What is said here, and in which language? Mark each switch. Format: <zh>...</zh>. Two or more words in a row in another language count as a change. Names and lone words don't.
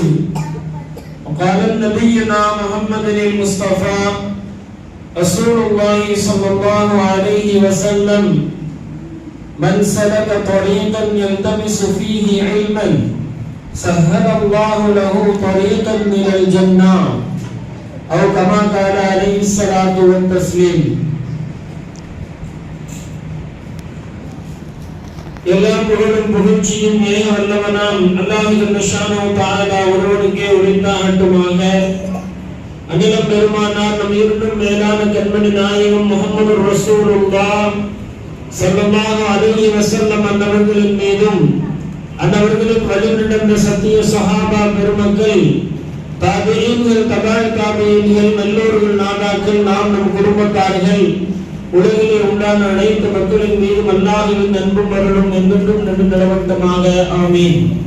<ar>وقال نبينا محمد المصطفى رسول الله صلى الله عليه وسلم: من سلك طريقا يلتمس فيه علما سهل الله له طريقا إلى الجنة أو كما قال عليه الصلاة والتسليم.</ar> <ta>எல்லாம் புகழும் புகழ்ச்சியும் வல்லவனாம் அல்லாஹ்</ta> <ar>جل شأنه تعالى</ar> <ta>ஒருவனுக்கே உரித்தாகட்டுமாக. அகிலம் பெருமானார் நம் இருந்தும் மேலான கண்மணி நாயகம் முஹம்மது</ta> <ar>رسول الله صلى الله عليه وسلم</ar> <ta>அன்னவர்களின் மீதும் அன்னவர்களின் வழிநடந்த சத்திய சஹாபா பெருமக்கள், தாபிஈன்கள், தபாய் தாபிஈன்கள், நல்லோர்கள், நாதாக்கள், நாம் நம் குடும்பத்தார்கள், உலகிலே உண்டான அனைத்து மக்களின் மீதும் அல்லாஹ்வின் அன்பும் அருளும் என்றென்றும் நிலவட்டமாக ஆமீன்.</ta>